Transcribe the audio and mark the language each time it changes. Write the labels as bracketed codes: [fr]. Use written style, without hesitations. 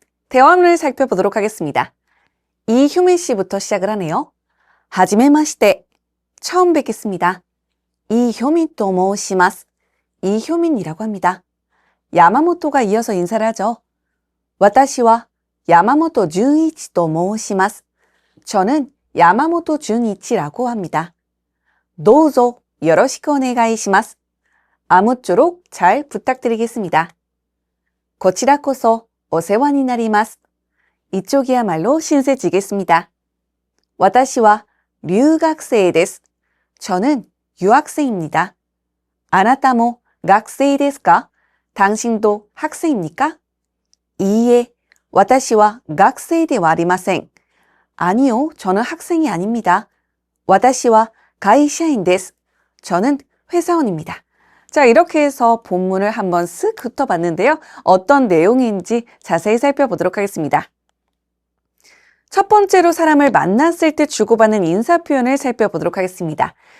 [ko] 대화문을 살펴보도록 하겠습니다. 이효민 씨부터 시작을 하네요. [ja] 하지메마시테, [ko] 처음 뵙겠습니다. 이효민 [ja] と申します. [ko] 이효민이라고 합니다. 야마모토가 이어서 인사를 하죠. [ja] 私は 야마모토 준이치と申します. [ko] 저는 야마모토 준이치라고 합니다. [ja] どうぞ よろしくお願いします. [ko] 아무쪼록 잘 부탁드리겠습니다. [ja] こちらこそお世話になります. [ko] 이쪽이야말로 신세지겠습니다. [ja] 私は留学生です. [ko] 저는 유학생입니다. [ja] あなたも学生ですか? [ko] 당신도 학생입니까? [ja] 이에, 私は学生ではありません. [ko] 아니요, 저는 학생이 아닙니다. [ja] 私は会社員です. [ko] 저는 회사원입니다. 자, 이렇게 해서 본문을 한번 쓱 훑어봤는데요. 어떤 내용인지 자세히 살펴보도록 하겠습니다. 첫 번째로 사람을 만났을 때 주고받는 인사 표현을 살펴보도록 하겠습니다.